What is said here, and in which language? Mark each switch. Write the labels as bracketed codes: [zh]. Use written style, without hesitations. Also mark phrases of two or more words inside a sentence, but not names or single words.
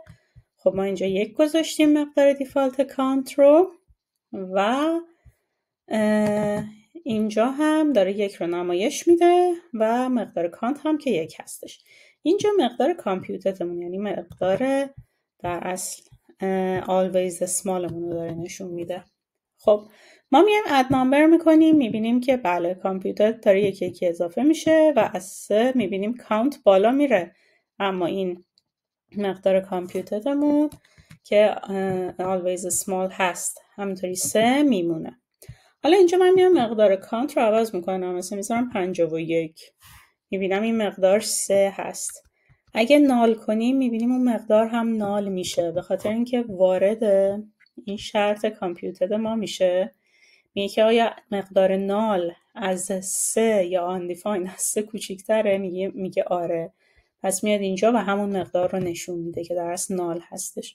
[fa] خب ما اینجا 1 گذاشتیم مقدار [en] default count [fa] رو و اینجا هم داره 1 رو نمایش میده و مقدار کانت هم که 1 هستش. اینجا مقدار کامپیوترمون یعنی مقدار در اصل [en] always small [fa] مون رو داره نشون میده. خب ما میایم [en] add number [fa] میکنیم، میبینیم که بله کامپیوتر داره 1 اضافه میشه و از 3 میبینیم کانت بالا میره، اما این مقدار کامپیوترمون که [en] always small [fa] هست همینطوری 3 میمونه. حالا اینجا من میام مقدار کانت رو عوض میکنم، مثلا میذارم 51، میبینم این مقدار 3 هست. اگه نال کنیم میبینیم اون مقدار هم نال میشه، به خاطر اینکه وارد این شرط کامپیوتر ما میشه، میگه که آیا مقدار نال از 3 یا undefined از 3 کوچیکتره، میگه آره، پس میاد اینجا و همون مقدار رو نشون میده که در اصل نال هستش.